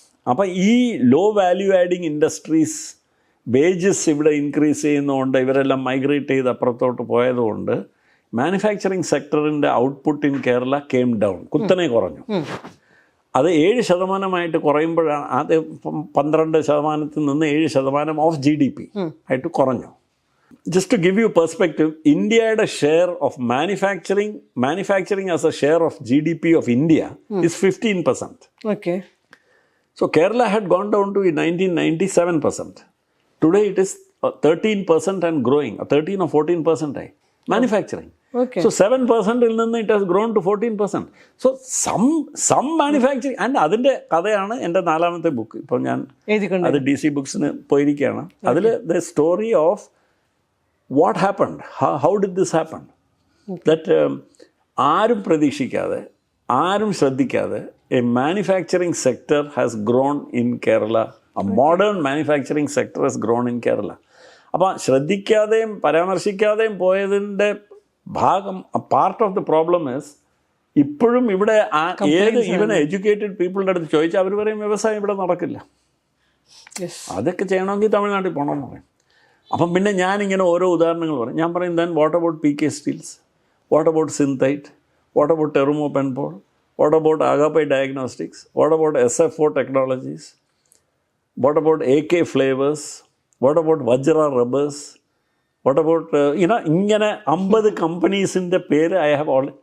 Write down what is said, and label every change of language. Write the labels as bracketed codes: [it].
[ml] അപ്പം ഈ low value adding industries wages ഇവിടെ ഇൻക്രീസ് ചെയ്യുന്നതുകൊണ്ട് ഇവരെല്ലാം മൈഗ്രേറ്റ് ചെയ്ത് അപ്പുറത്തോട്ട് പോയതുകൊണ്ട് manufacturing സെക്ടറിൻ്റെ [en] output in Kerala came down, [ml] കുത്തനെ കുറഞ്ഞു. അത് 7% കുറയുമ്പോഴാണ് അത് 12% നിന്ന് 7% ഓഫ് GDP ആയിട്ട് കുറഞ്ഞു. [en] Just to give you perspective, India's share of manufacturing as a share of GDP of India is 15%. Okay. So Kerala had gone down to 1997%. Today it is 13% and growing, 13 or 14% manufacturing. Okay. So 7% it has grown to 14%. So some manufacturing, and [ml] അതിൻ്റെ കഥയാണ് എൻ്റെ 4ാമത്തെ book. ഇപ്പോൾ ഞാൻ അത് DC ബുക്സിന് പോയിരിക്കുകയാണ്. [en] അതിൽ the story of what happened, how did this happen, that [ml] ആരും പ്രതീക്ഷിക്കാതെ, ആരും ശ്രദ്ധിക്കാതെ [en] a manufacturing sector has grown in Kerala. A modern manufacturing sector has grown in Kerala. [ml] അപ്പോൾ ശ്രദ്ധിക്കാതെയും പരാമർശിക്കാതെയും പോയതിൻ്റെ ഭാഗം, [en] part of the problem is [ml] ഇപ്പോഴും ഇവിടെ ഏത് ഈവൻ എഡ്യൂക്കേറ്റഡ് പീപ്പിളുടെ അടുത്ത് ചോദിച്ചാൽ അവർ പറയും വ്യവസായം ഇവിടെ നടക്കില്ല, അതൊക്കെ ചെയ്യണമെങ്കിൽ തമിഴ്നാട്ടിൽ പോകണമെന്ന് പറയും. അപ്പം പിന്നെ ഞാനിങ്ങനെ ഓരോ ഉദാഹരണങ്ങൾ പറയും. ഞാൻ പറയും [en] then what about PK steels, what about Synthite, what about Terumo Penpol, what about Agappe diagnostics, what about SF4 technologies, what about AK flavours, what about Vajra rubbers, what about [ml] ഇങ്ങനെ 50 കമ്പനീസിൻ്റെ പേര് [en] I have already.